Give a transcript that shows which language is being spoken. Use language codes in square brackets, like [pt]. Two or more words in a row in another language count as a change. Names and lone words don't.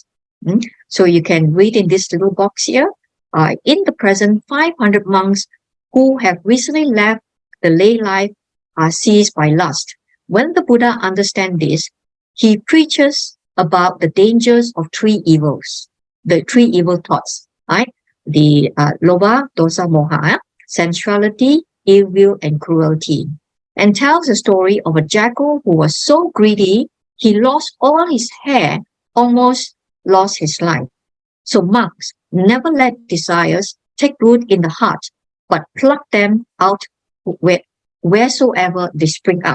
[en] So you can read in this little box here. In the present, 500 monks who have recently left the lay life are seized by lust. When the Buddha understands this, he preaches about the dangers of three evils, the three evil thoughts, right? [pi] The lobha, dosa, moha, [en] sensuality, ill will, and cruelty, and tells the story of a jackal who was so greedy he lost all his hair, almost lost his life. So monks never let desires take root in the heart, but pluck them out wheresoever they spring up.